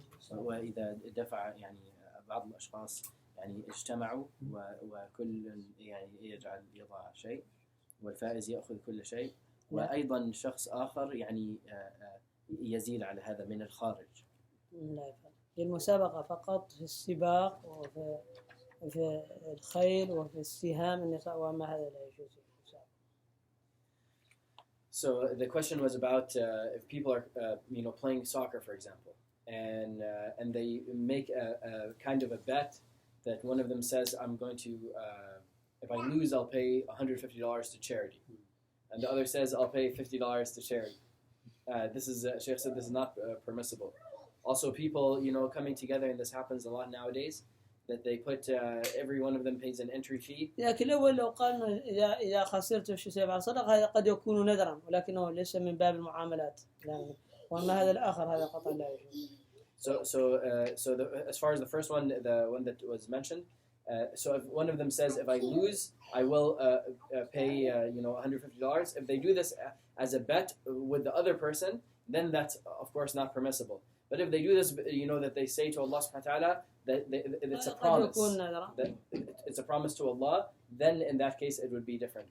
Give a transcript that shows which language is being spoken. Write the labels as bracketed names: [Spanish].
[Arabic] وإذا دفع يعني بعض الأشخاص يعني اجتمعوا وكل يعني يضع شيء، والفائز يأخذ كل شيء، وأيضا شخص آخر يعني يزيد على هذا من الخارج. لا يفعل. المسابقة فقط في السباق وفي الخيل وفي السهام النساء، وما هذا لا يجوز. [English] So the question was about if people are playing soccer, for example, and they make a kind of a bet that one of them says, I'm going to if I lose I'll pay $150 to charity, and the other says I'll pay $50 to charity. This is Shaykh said this is not permissible. Also, people coming together, and this happens a lot nowadays, that they put every one of them pays an entry fee. [Arabic] لكن الأول لو قال إذا خسرت شو سيفعل صدقة، هذا قد يكون نذرا ولكنه ليس من باب المعاملات. وأما هذا الآخر هذا قطعا لا يجوز. [English] So as far as the first one, the one that was mentioned, so if one of them says, if I lose, I will pay $150. If they do this as a bet with the other person, then that's of course not permissible. But if they do this, that they say to Allah subhanahu wa ta'ala that it's a promise, that it's a promise to Allah, then in that case it would be different.